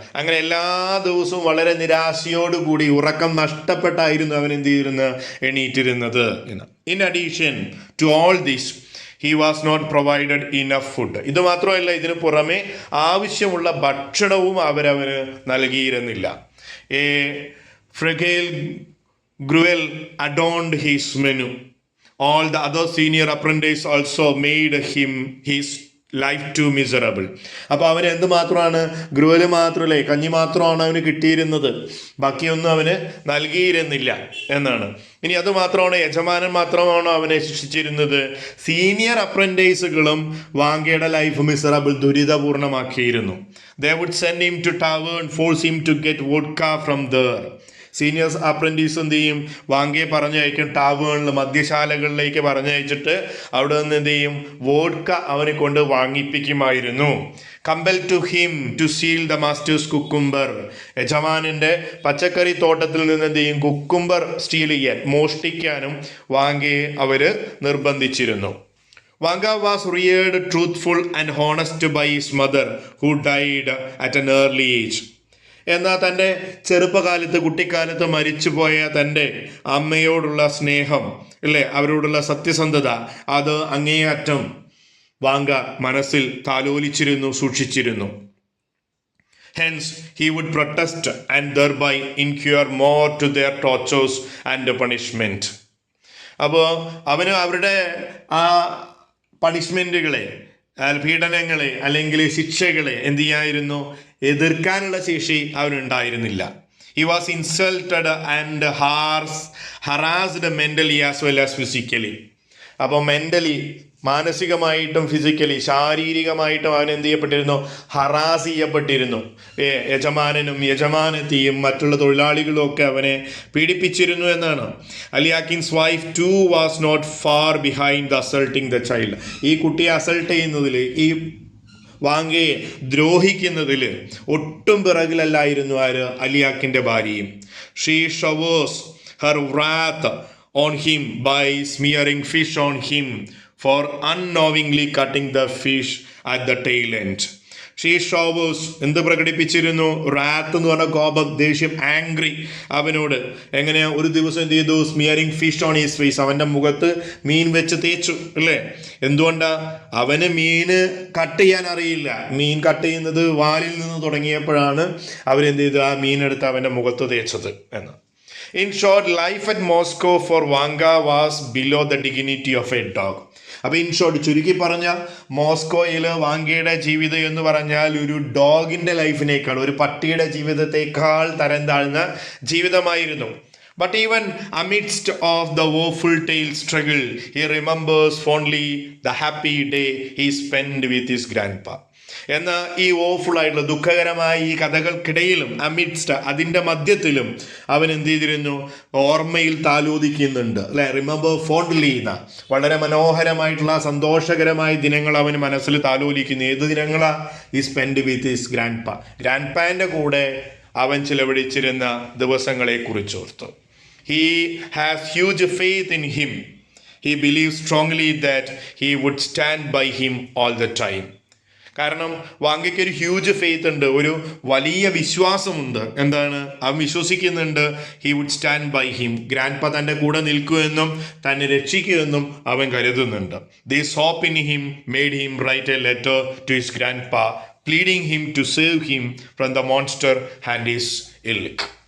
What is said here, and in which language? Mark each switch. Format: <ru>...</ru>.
<ml>അങ്ങനെ എല്ലാ ദിവസവും വളരെ നിരാശയോടുകൂടി, ഉറക്കം നഷ്ടപ്പെട്ടായിരുന്നു അവൻ എന്ത് ചെയ്തിരുന്നത്? എണീറ്റിരുന്നത് എന്ന്.</ml> <en>In addition to all this he was not provided enough food.</en> <ml>ഇത് മാത്രമല്ല, ഇതിനു പുറമെ ആവശ്യമുള്ള ഭക്ഷണവും അവരവന് നൽകിയിരുന്നില്ല.</ml> <en>A fragile Gruel adorned his menu. All the other senior apprentices also made his life too miserable.</en> <ml>അപ്പോൾ അവന് എന്ത് മാത്രമാണ്? ഗ്രുവൽ മാത്രമല്ലേ, കഞ്ഞി മാത്രമാണ് അവന് കിട്ടിയിരുന്നത്, ബാക്കിയൊന്നും അവന് നൽകിയിരുന്നില്ല എന്നാണ്. ഇനി അത് മാത്രമാണ്, യജമാനൻ മാത്രമാണോ അവനെ ശിക്ഷിച്ചിരുന്നത്? Senior അപ്രന്റൈസുകളും വാങ്കയുടെ life miserable, ദുരിതപൂർണമാക്കിയിരുന്നു.</ml> <en>They would send him to tavern, force him to get vodka from there.</en> <ml>Seniors apprentice എന്ത് ചെയ്യും? വാങ്കയെ പറഞ്ഞയക്കും ടാവേണിൽ, മദ്യശാലകളിലേക്ക് പറഞ്ഞയച്ചിട്ട് അവിടെ നിന്ന് എന്ത് ചെയ്യും? വോഡ്ക അവനെ കൊണ്ട് വാങ്ങിപ്പിക്കുമായിരുന്നു.</ml> <en>Compel to him to seal the master's cucumber.</en> <ml>യജമാനിൻ്റെ പച്ചക്കറി തോട്ടത്തിൽ നിന്ന് എന്ത് ചെയ്യും? കുക്കുംബർ സ്റ്റീൽ ചെയ്യാൻ, മോഷ്ടിക്കാനും വാങ്കയെ അവർ നിർബന്ധിച്ചിരുന്നു.</ml> <en>Vanga was reared truthful and honest by his mother, who died at an early age.</en> <ml>എന്നാൽ തൻ്റെ ചെറുപ്പകാലത്ത്, കുട്ടിക്കാലത്ത് മരിച്ചുപോയ തൻ്റെ അമ്മയോടുള്ള സ്നേഹം, അല്ലേ, അവരോടുള്ള സത്യസന്ധത, അത് അങ്ങേയറ്റം വാങ്ക മനസ്സിൽ താലോലിച്ചിരുന്നു, സൂക്ഷിച്ചിരുന്നു.</ml> <en>Hence, he would protest and thereby incur more to their tortures and punishment.</en> <ml>അപ്പോൾ അവന് അവരുടെ ആ പണിഷ്മെൻറ്റുകളെ, പീഡനങ്ങളെ അല്ലെങ്കിൽ ശിക്ഷകളെ എന്ത് ചെയ്യായിരുന്നു? എതിർക്കാനുള്ള ശേഷി അവനുണ്ടായിരുന്നില്ല.</ml> <en>He was insulted and harassed mentally as well as physically.</en> <ml>അപ്പോൾ മെൻ്റലി, മാനസികമായിട്ടും ഫിസിക്കലി, ശാരീരികമായിട്ടും അവൻ എന്ത് ചെയ്യപ്പെട്ടിരുന്നു? ഹറാസ് ചെയ്യപ്പെട്ടിരുന്നു. യജമാനനും യജമാനത്തിയും മറ്റുള്ള തൊഴിലാളികളും ഒക്കെ അവനെ പീഡിപ്പിച്ചിരുന്നു എന്നാണ്.</ml> <en>Alyakhin's wife too was not far behind the assaulting the child.</en> <ml>ഈ കുട്ടിയെ അസൾട്ട് ചെയ്യുന്നതിൽ, ഈ വാങ്കയെ ദ്രോഹിക്കുന്നതിൽ ഒട്ടും പിറകിലല്ലായിരുന്നു ആര്? അലിയാക്കിൻ്റെ ഭാര്യയും.</ml> <en>She showers her wrath on him by smearing fish on him for unknowingly cutting the fish at the tail end. She showers</en> <ml>എന്ത് പ്രകടിപ്പിച്ചിരുന്നു? റാത്ത് എന്ന് പറഞ്ഞ കോപം, ദേഷ്യം, ആംഗ്രി അവനോട്. എങ്ങനെയാ? ഒരു ദിവസം എന്ത് ചെയ്തു?</ml> <en>smearing fish on his face,</en> <ml>അവൻ്റെ മുഖത്ത് മീൻ വെച്ച് തേച്ചു, അല്ലേ? എന്തുകൊണ്ടാ? അവന് മീന് കട്ട് ചെയ്യാൻ അറിയില്ല. മീൻ കട്ട് ചെയ്യുന്നത് വാലിൽ നിന്ന് തുടങ്ങിയപ്പോഴാണ് അവരെന്ത് ചെയ്തു? ആ മീനെടുത്ത് അവൻ്റെ മുഖത്ത് തേച്ചത് എന്ന്.</ml> <en>In short, life at Moscow for Vanga was below the dignity of a dog.</en> <ml>അപ്പോൾ</ml> <en>in short,</en> <ml>ചുരുക്കി പറഞ്ഞ, മോസ്കോയിൽ വാങ്കയുടെ ജീവിതം എന്ന് പറഞ്ഞാൽ ഒരു ഡോഗിൻ്റെ ലൈഫിനേക്കാൾ, ഒരു പട്ടിയുടെ ജീവിതത്തേക്കാൾ തരം താഴ്ന്ന ജീവിതമായിരുന്നു.</ml> <en>But even amidst of the woeful tale struggle, he remembers fondly the happy day he spent with his grandpa.</en> <ml>എന്നാൽ ഈ ഓഫുൾ ആയിട്ടുള്ള ദുഃഖകരമായ ഈ കഥകൾക്കിടയിലും അമിഡ്സ്റ്റ് അതിൻ്റെ മധ്യത്തിലും അവൻ എന്ത് ചെയ്തിരുന്നു? ഓർമ്മയിൽ താലോദിക്കുന്നുണ്ട് അല്ലെ,</ml> <en>remember fondly</en> <ml>എന്ന വളരെ മനോഹരമായിട്ടുള്ള സന്തോഷകരമായ ദിനങ്ങൾ അവൻ മനസ്സിൽ താലോലിക്കുന്നു. ഏത് ദിനങ്ങളാ? ഈ</ml> <en>spend with his ഗ്രാൻഡ്</en> <ml>പാൻ്റെ കൂടെ അവൻ ചിലവഴിച്ചിരുന്ന ദിവസങ്ങളെ കുറിച്ചോർത്തു.</ml> <en>He has huge faith in him. He believes strongly that he would stand by him all the time.</en> <ml>കാരണം വാങ്കയ്ക്ക് ഒരു ഹ്യൂജ് ഫെയ്ത്ത് ഉണ്ട്, ഒരു വലിയ വിശ്വാസമുണ്ട്. എന്താണ്? അവൻ വിശ്വസിക്കുന്നുണ്ട്</ml> <en>he would stand by him,</en> <ml>grand തൻ്റെ കൂടെ നിൽക്കുമെന്നും തന്നെ രക്ഷിക്കുമെന്നും അവൻ കരുതുന്നുണ്ട്.</ml> <en>This hope in him made him write a letter to his grand pleading him to save him from the monster and his ilk.</en>